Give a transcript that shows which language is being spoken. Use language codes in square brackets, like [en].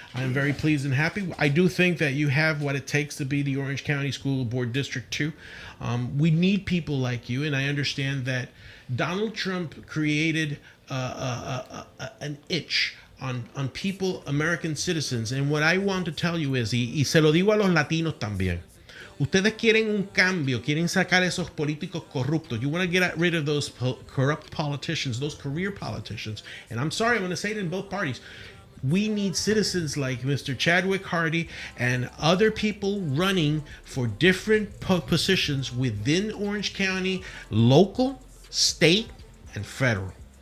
[en] I'm very pleased and happy. I do think that you have what it takes to be the Orange County School Board District 2. We need people like you, and I understand that Donald Trump created an itch on people, American citizens. And what I want to tell you is, [es] y se lo digo a los latinos también, ustedes quieren un cambio, quieren sacar esos políticos corruptos. [en] You want to get rid of those corrupt politicians, those career politicians. And I'm sorry, I'm going to say it in both parties. We need citizens like Mr. Chadwick Hardee and other people running for different positions within Orange County, local, state, and federal.